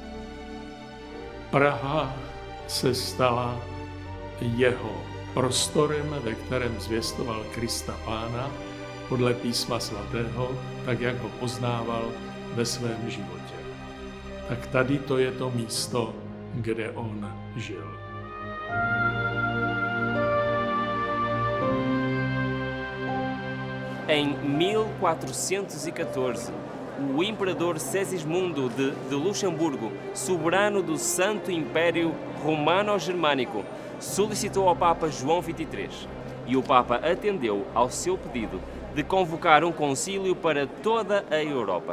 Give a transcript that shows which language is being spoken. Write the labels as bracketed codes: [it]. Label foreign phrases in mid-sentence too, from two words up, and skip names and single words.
[cs] Praha se stala jeho prostorem, ve kterém zvěstoval Krista Pána podle písma svatého, tak jak ho poznával ve svém životě. Tak tady to je to místo, kde on žil. [pt] Em 1414, o imperador Segismundo de Luxemburgo, soberano do Santo Império Romano-Germânico, solicitou ao Papa João XXIII e o Papa atendeu ao seu pedido de convocar um concílio para toda a Europa.